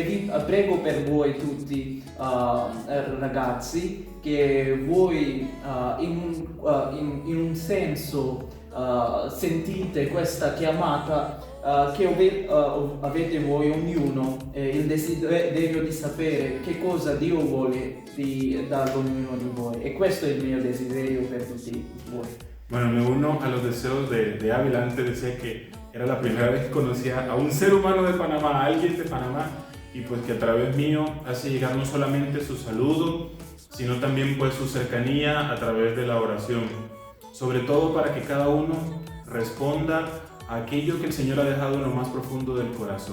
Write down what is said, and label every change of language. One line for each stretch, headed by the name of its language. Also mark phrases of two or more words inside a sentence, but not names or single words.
Italian: vi prego per voi tutti ragazzi che voi in un senso sentite questa chiamata che avete voi ognuno, il desiderio di sapere che cosa Dio vuole da ognuno di voi, e questo è il mio desiderio per tutti voi.
Spanish: Bueno, me uno a los deseos de Ávila. Antes decía que era la primera vez que conocía a un ser humano de Panamá, a alguien de Panamá, y pues que a través mío hace llegar no solamente su saludo, sino también pues su cercanía a través de la oración, sobre todo para que cada uno responda a aquello que el Señor ha dejado en lo más profundo del corazón.